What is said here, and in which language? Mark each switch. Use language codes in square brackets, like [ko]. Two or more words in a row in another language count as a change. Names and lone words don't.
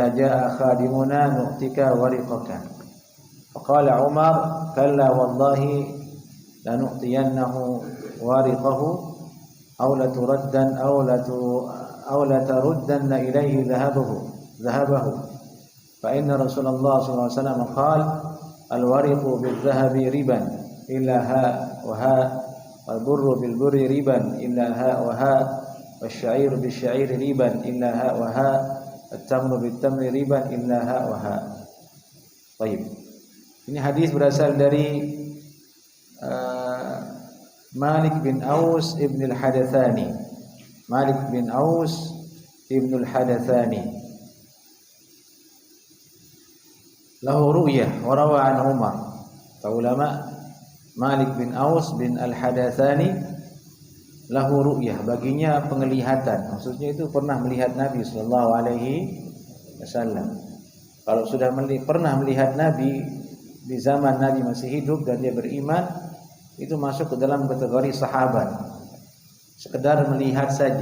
[ar] جاء خادمنا نعطيك ورقك فقال عمر كلا والله لنعطينه ورقه أو لتردن أو لتردن إليه ذهبه فإن رسول الله صلى الله عليه وسلم قال الورق بالذهب ربا إلا هاء وهاء والبر بالبر ربا إلا هاء وهاء والشعير بالشعير ربا إلا هاء وهاء التمر بالتمر ربا إلا هاء وهاء. [id] Baik. Ini hadis berasal dari Malik bin Aus ibn al-Hadathani. Malik bin Aus ibn al-Hadathani. [ar] له رؤية وروى عن عمر. [id] Ulama Malik bin Aus bin al-Hadathani [ar] له رؤية, [id] baginya penglihatan. Maksudnya itu pernah melihat Nabi [ar] صلى الله عليه وسلم. [id] Kalau sudah pernah melihat Nabi di zaman Nabi masih hidup dan dia beriman, itu masuk ke dalam kategori sahabat. Sekedar melihat saja.